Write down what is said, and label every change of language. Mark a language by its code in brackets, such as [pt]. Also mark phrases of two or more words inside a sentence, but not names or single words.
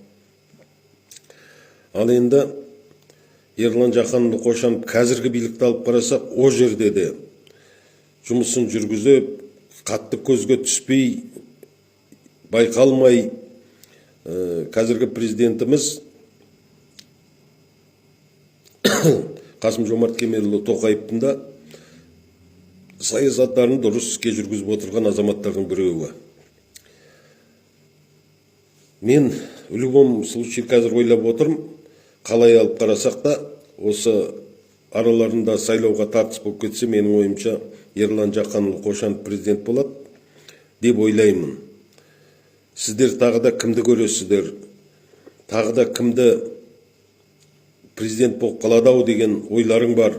[kk] Ал енді Ерлан Жақанұлы Қошанов қазіргі билікті алып қарасақ, о жерде де жұмысын жүргізіп, қатты көзге түспей, байқалмай, қазіргі президентіміз Қасым-Жомарт Кемелұлы Тоқаевтың да саясаттарын дұрыс іске жүргізіп отырған азаматтардың біреуі. Мен [ru] в любом случае [kk] қазір ойлап отырмын, қалай алып қарасақ та, осы араларында сайлауға тартыс болып кетсе, менің ойымша Ерлан Жақанұлы Қошанов президент болады деп ойлаймын. Сіздер тағы да кімді көресіздер? Тағы да кімді президент болып қалады-ау деген ойларың бар.